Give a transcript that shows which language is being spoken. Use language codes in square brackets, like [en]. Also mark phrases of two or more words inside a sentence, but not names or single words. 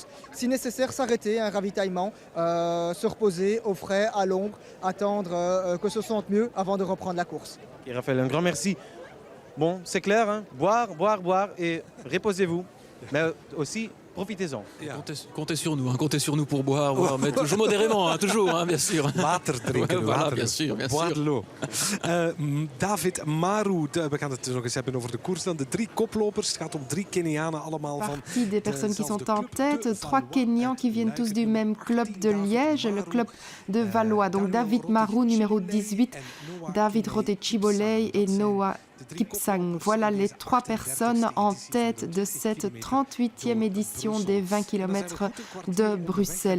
[fr] Si nécessaire, s'arrêter, un ravitaillement, se reposer au frais, à l'ombre, attendre que se sente mieux avant de reprendre la course. Et Raphaël, un grand merci. Bon, c'est clair, hein, boire et reposez-vous. Mais aussi, profitez-en. Comptez sur nous, hein, comptez sur nous pour boire, mais toujours modérément, hein, toujours, hein, bien sûr. [nl] Water drinken, [fr] voilà, [nl] water. [fr] bien sûr. Boire de l'eau. [nl] David Maru, we gaan het nog eens hebben over de koers dan. De 3 koplopers, het gaat om 3 Kenianen allemaal van... [fr] Partie des personnes qui sont en tête, 3 Kenyans qui viennent tous du même club de Liège, le club de Valois. Donc David Maru, numéro 18, David Rote-Chiboley et Noah Kipsang. Voilà les 3 personnes en tête de cette 38e édition des 20 km de Bruxelles.